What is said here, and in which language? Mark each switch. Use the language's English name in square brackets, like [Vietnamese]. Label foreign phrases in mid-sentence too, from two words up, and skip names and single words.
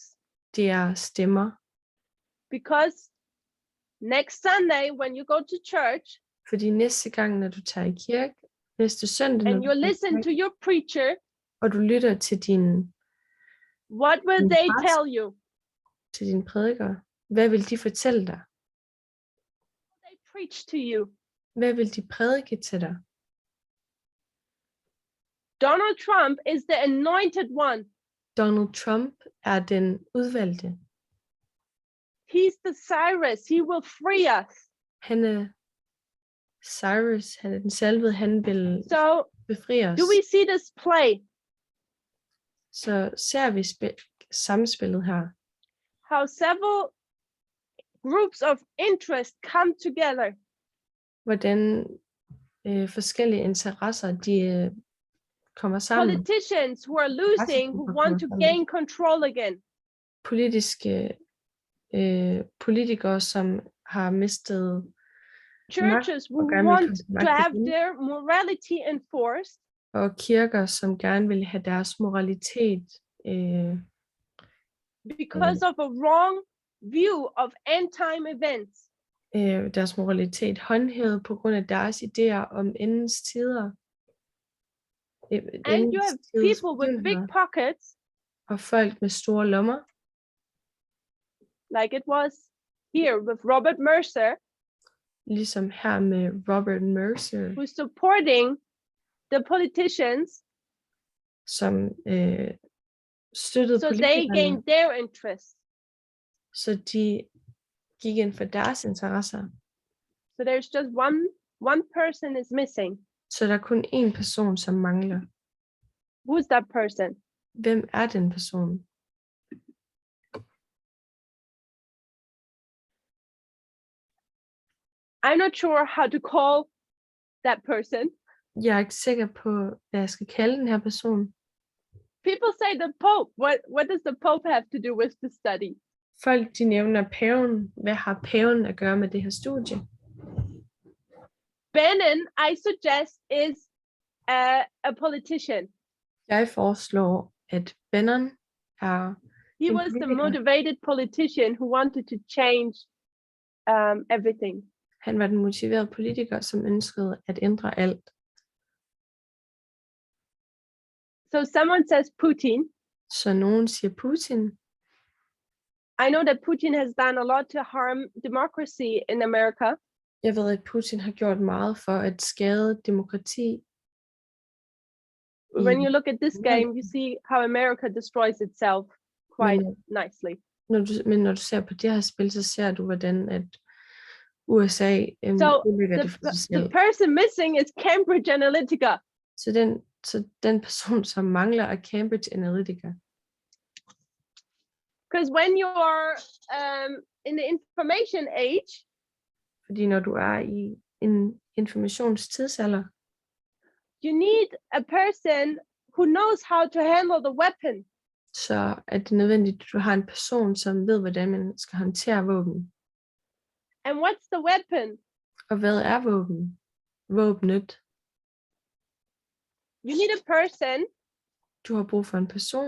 [Danish] det er stemmer. [English] Because next Sunday, when you go to church [Danish] Fordi næste gang, når du tager i kirke, næste søndag, når [English] and you [Danish] du tager i [English] listen [Danish] kirke, [English] to your preacher, [Danish] og du lytter til [English] what will they [Danish] pastor. [English] tell you? [Danish] din prædiker, hvad vil de fortælle dig? [English] They preach to you. [Danish] Hvad vil de prædike til dig? [English] Donald Trump is the anointed one. [Danish] Donald Trump er den udvalgte. [English] He's the Cyrus. He will free us. [Danish] Han er Cyrus, han er den salvede, han vil [English] So, [Danish] befri os. [English] do we see this play? [Danish] Så ser vi samspillet her. [English] How several groups of interest come together. [Danish] Hvordan forskellige interesser, de kommer sammen. [English] Politicians who are losing, who want to gain control again. [Danish] Politikere, som har mistet [English] Churches who want to have their morality enforced. [Danish] Og kirker, som gerne vil have deres moralitet [English] Because of a wrong view of end time events. [Danish] Deres moralitet håndhævet på grund af deres idéer om endens tider. [English] And you have people with big pockets. [Danish] Og folk med store lommer. [English] Like it was here with Robert Mercer. [Danish] Ligesom her med Robert Mercer. [English] Who's supporting the politicians. [Danish] Som støttede [English] so [Danish] politikerne. [English] they gained their interest. [Danish] Så de gik ind for deres interesser. [English] So there's just one person is missing. [Danish] Så der er kun én person, som mangler. [English] Who's that person? [Danish] Hvem er den person? [English] I'm not sure how to call that person. [Danish] Jeg er ikke sikker på, hvad jeg skal kalde den her person. [English] People say the Pope. What does the Pope have to do with the study? [Danish] Folk, de nævner paven. Hvad har paven at gøre med det her studie? [English] Bannon, I suggest, is a politician. [Danish] Jeg foreslår, at Bannon er [English] He [Danish] en [English] was the [Danish] politiker. [English] motivated politician who wanted to change everything. [Danish] Han var den motiverede politiker, som ønskede at ændre alt. [English] So someone says Putin. [Danish] Så nogen siger Putin. [English] I know that Putin has done a lot to harm democracy in America. [Danish] Jeg ved, at Putin har gjort meget for at skade demokrati. [English] When you look at this game, you see how America destroys itself quite nicely. [Danish] Men når du ser på det her spil, så ser du, hvordan at USA udlægger det for sig selv. [English] The person missing is Cambridge Analytica. [Danish] Så den person, som mangler, er Cambridge Analytica. [English] Because when you're in the information age, [Danish] fordi når du er i en informationstidsalder, [English] you need a person who knows how to handle the weapon. [Danish] Så er det nødvendigt, at du har en person, som ved, hvordan man skal håndtere våben. [English] And what's the weapon? [Danish] Og hvad er våbenet? [English] You need a person. [Danish] Du har brug for en person,